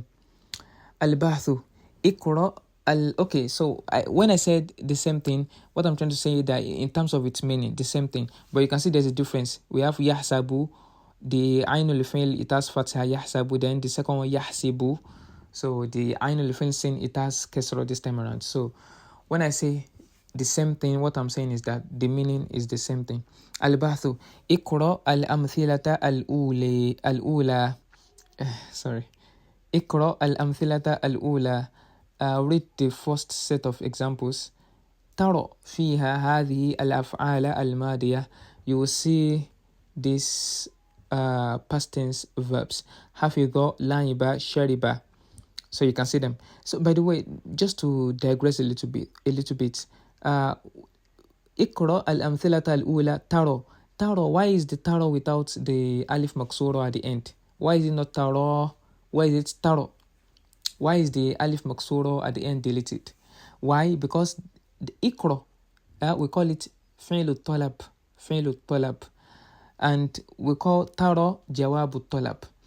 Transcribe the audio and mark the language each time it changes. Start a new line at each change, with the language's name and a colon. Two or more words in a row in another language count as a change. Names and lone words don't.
Arabic: البحث، اقرأ
English: okay, so when I said the same thing, what I'm trying to say is that in terms of its meaning, the same thing, but you can see there's a difference. We have yahsabu,
Arabic: عين الفعل,
English: it has fatha, yahsabu. Then the second one, yahsibu, so the
Arabic: عين الفعل
English: sin, it has kasra this time around. So when I say the same thing, what I'm saying is that the meaning is the same thing.
Arabic: البحث، اقرأ الأمثلة الأولى,
English: sorry,
Arabic: اقرأ الأمثلة الأولى,
English: read the first set of examples.
Arabic: ترى فيها هذه الأفعال الماضية,
English: you will see these past tense verbs.
Arabic: حفظ، لعب، شرب.
English: So you can see them. So by the way, just to digress a little bit,
Arabic: اقرأ الأمثلة الأولى ترى.
English: Taro, why is the taro without the
Arabic: ألف مقصورة
English: at the end? Why is it not taro? Why is it taro? Why is the
Arabic: ألف مقصورة
English: at the end deleted? Why? Because the Iqra, we call it
Arabic: فعل طلب,
English: and we call taro
Arabic: جواب طلب.